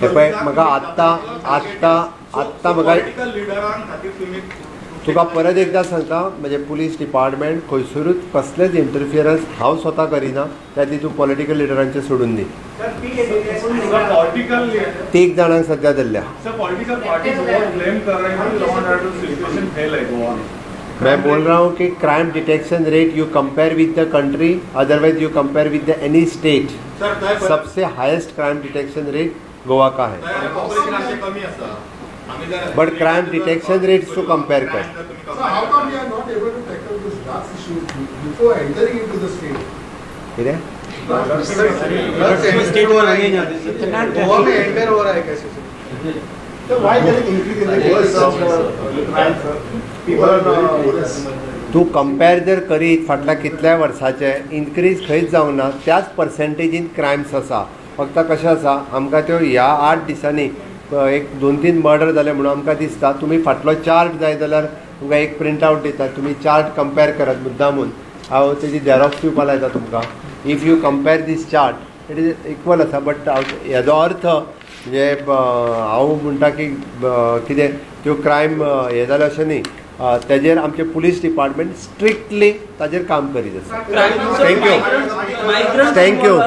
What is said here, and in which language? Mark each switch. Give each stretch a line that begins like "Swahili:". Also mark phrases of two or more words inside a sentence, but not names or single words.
Konkani: पळय म्हाका आत्तां म्हाका
English: political leaders
Konkani: खातीर तुमी तुका परत एकदा सांगता म्हणजे
English: police department
Konkani: खंयसरूच कसलेच इंटरफियरन्स हांव स्वता करिना, त्या तूं पॉलिटिकल लिडरांचे सोडून दी। पॉलिटिकल 3 जाणांक सध्या धरल्या।
Hindi: सर
English: political party
Hindi: बहुत ब्लेम कर रहे हैं कि
English: law and order situation
Hindi: फेल है गोवा में। मैं बोल रहा हूँ कि
English: crime detection rate you compare with the country, otherwise you compare with the any state, सबसे highest crime detection rate
Hindi: गोवा का है।
Konkani: पॉपुलेशन आमचे कमी आसा
English: but crime detection rates to compare कर। So how come we are not able to tackle this drugs issue before entering into the state?
Konkani: कितें?
Hindi: स्टेट में लगे गोवा में एंटर हो रहा है कैसे?
English: So why there is increase in the cases of crime, sir? People are
Konkani: तूं कंपेर जर करीत फाटल्या कितल्या वर्साचे इन्क्रीज खंयच जावंक ना, त्याच पर्सेंटेजीन क्रायम्स आसा। फक्त कशें आसा आमकां त्यो ह्या 8 दिसांनी एक 2-3 मर्डर जाले म्हणून आमकां दिसता तुमी फाटलो चार्ट जाय जाल्यार तुमकां एक
English: print out
Konkani: दितात, तुमी चार्ट कंपेर करात मुद्दामून, हांव तेजी झेरॉक्स दिवपा लायता तुमकां।
English: if you compare this chart it is equal
Konkani: आसा, बट हेजो अर्थ म्हणजे हांव म्हणटा की कितें त्यो क्रायम हे जाले अशें न्ही, तेजेर आमचे
English: police department
Konkani: स्ट्रिक्टली ताजेर काम करीत आसा। थँक्यू।